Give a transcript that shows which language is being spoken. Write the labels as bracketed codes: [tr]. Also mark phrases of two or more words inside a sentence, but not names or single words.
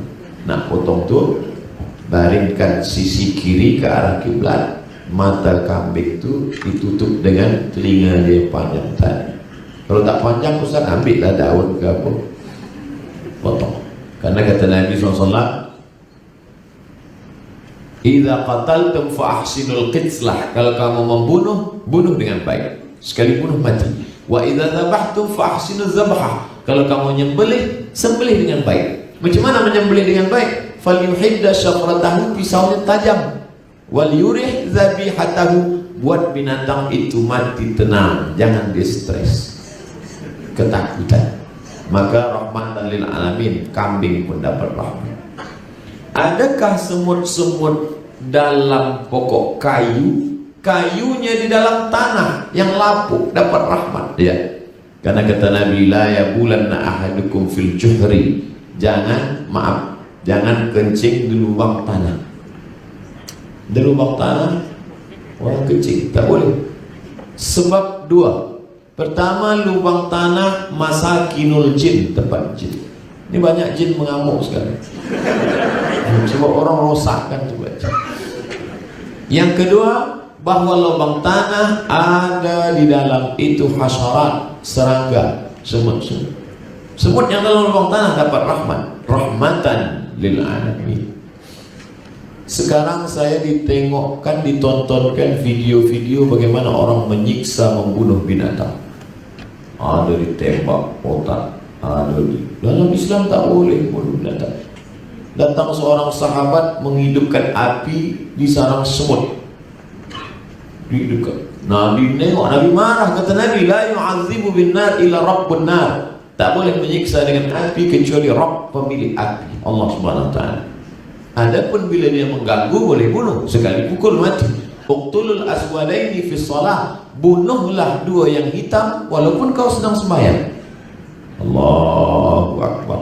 [ms] Nak potong tu, baringkan sisi kiri ke arah kiblat. Mata kambing itu ditutup dengan telinga dia yang panjang tadi. Kalau tak panjang, Ustaz ambillah daun ke apa, potong. Karena kata Nabi SAW, [ar] إذا قتلتم فأحسنوا القتلة. [ms] Kalau kamu membunuh, bunuh dengan baik. Sekali bunuh mati. [ar] وإذا ذبحتم فأحسنوا الذبحة. [ms] Kalau kamu nyembelih, sembelih dengan baik. Macam mana menyembelih dengan baik? [ar] فليحد شفرته, [ms] pisaunya tajam. [ar] وليرح ذبيحته, [ms] buat binatang itu mati tenang, jangan dia stres, ketakutan. Maka [ar] رحمة للعالمين, [ms] kambing pun dapat rahmat. Adakah semut-semut dalam pokok kayu, kayunya di dalam tanah yang lapuk dapat rahmat? Ya. Karena kata Nabi, [ar] لا يبولن أحدكم في الجحر. [ms] Jangan kencing di lubang tanah. Di lubang tanah orang kencing tak boleh. Sebab dua. Pertama, lubang tanah [ar] مساكن الجن, [ms] tempat jin. Ini banyak jin mengamuk sekarang. Sebab orang rosakkan juga. Yang kedua, bahwa lubang tanah ada di dalam itu hasyarat, serangga, semut-semut. Semut yang dalam lubang tanah dapat rahmat, [ar] رحمة للعالمين. [ms] Sekarang saya ditontonkan video-video bagaimana orang menyiksa, membunuh binatang. Ada ditembak otak, ada di dalam Islam tak boleh bunuh binatang. Datang seorang sahabat menghidupkan api di sarang semut. Dihidupkan. Nabi nengok, Nabi marah. Kata Nabi, [ar] لا يعذب بالنار إلا رب النار. [ms] Tak boleh menyiksa dengan api kecuali Rabb, pemilik api, Allah [ar] سبحانه وتعالى. [ms] Adapun bila dia mengganggu, boleh bunuh, sekali pukul mati. [ar] اقتلوا الأسودين في الصلاة, [ms] bunuhlah dua yang hitam walaupun kau sedang sembahyang. [ar] الله أكبر.